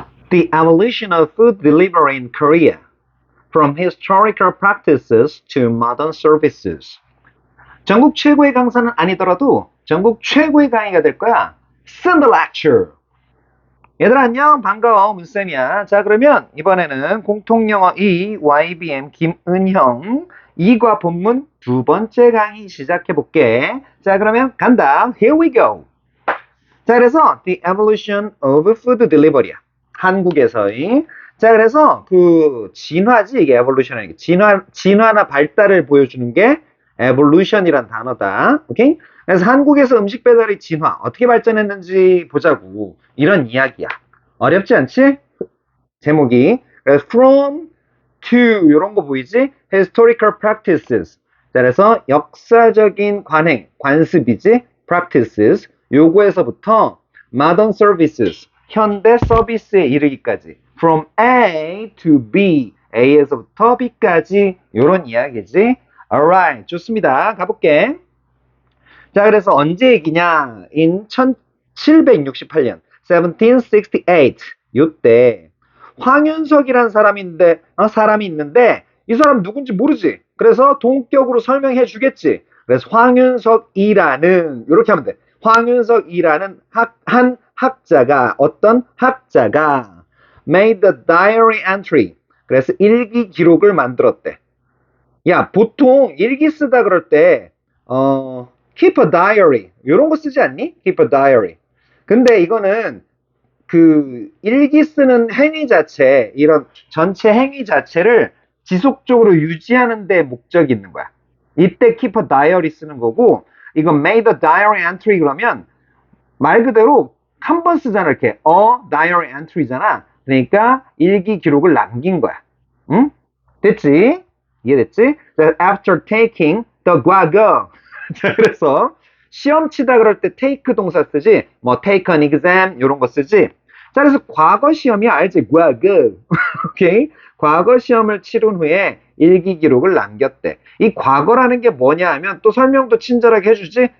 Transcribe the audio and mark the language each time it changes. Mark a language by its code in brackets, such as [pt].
[en] The evolution of food delivery in Korea, from historical practices to modern services. [ko] 전국 최고의 강사는 아니더라도 전국 최고의 강의가 될 거야. [en] Send the lecture. [ko] 얘들아 안녕, 반가워, 문쌤이야. 자, 그러면 이번에는 공통영어 2 YBM 김은형 2과 본문 두 번째 강의 시작해볼게. 자, 그러면 간다. [en] Here we go. [ko] 자, 그래서 [en] The evolution of food delivery야. [ko] 한국에서의. 자, 그래서 그 진화지, 이게 evolution이. 진화나 발달을 보여주는 게 evolution이란 단어다. 오케이? 그래서 한국에서 음식 배달의 진화, 어떻게 발전했는지 보자고. 이런 이야기야. 어렵지 않지? 제목이. 그래서 from to, 이런 거 보이지? [en] historical practices. [ko] 자, 그래서 역사적인 관행, 관습이지? [en] practices. [ko] 요거에서부터 [en] modern services, [ko] 현대 서비스에 이르기까지. from A to B, A에서부터 B까지. 요런 이야기지. [en] alright, 좋습니다. [ko] 가볼게. 자, 그래서 언제 얘기냐? in 1768년, 1768. 요때 황윤석이란 사람이 있는데 이 사람 누군지 모르지. 그래서 동격으로 설명해 주겠지. 그래서 황윤석이라는, 이렇게 하면 돼. 황윤석이라는 한 학자가, 어떤 학자가 [en] made the diary entry. [ko] 그래서 일기 기록을 만들었대. 야, 보통 일기 쓰다 그럴 때 [en] keep a diary [ko] 이런 거 쓰지 않니? [en] keep a diary. [ko] 근데 이거는 그 일기 쓰는 행위 자체, 이런 전체 행위 자체를 지속적으로 유지하는 데 목적이 있는 거야. 이때 keep a diary 쓰는 거고, 이건 [en] made a diary entry [ko] 그러면 말 그대로 한 번 쓰잖아. 이렇게 [en] a diary entry잖아. [ko] 그러니까 일기 기록을 남긴 거야. 응? 됐지? 이해됐지? [en] After taking the 과거. [ko] 자, 그래서 시험 치다 그럴 때 take 동사 쓰지, 뭐 [en] take an exam [ko] 이런 거 쓰지. 자, 그래서 과거 시험이 알지? 과거. 오케이? 과거 시험을 치른 후에 일기 기록을 남겼대. 이 과거라는 게 뭐냐 하면 또 설명도 친절하게 해주지.